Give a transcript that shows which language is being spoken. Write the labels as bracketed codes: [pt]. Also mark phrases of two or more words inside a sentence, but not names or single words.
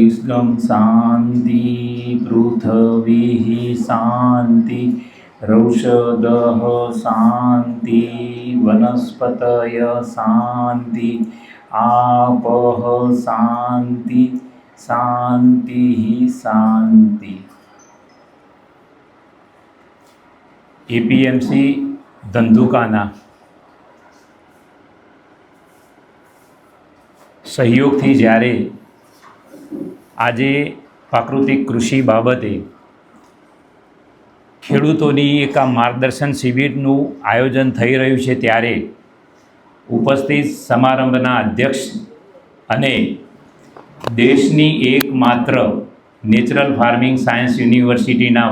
[sa] अंतरिक्षं शान्ति पृथ्वीः शान्ति रौषधः शान्ति वनस्पतय शान्ति आपः शान्ति शान्तिः शान्ति। [gu] એપીએમસી ધંધુકાના સહયોગથી જ્યારે આજે પ્રાકૃતિક કૃષિ બાબતે ખેડૂતોની એક આ માર્ગદર્શન શિબિરનું આયોજન થઈ રહ્યું છે, ત્યારે ઉપસ્થિત સમારંભના અધ્યક્ષ અને દેશની એકમાત્ર [en] natural farming science [gu] યુનિવર્સિટીના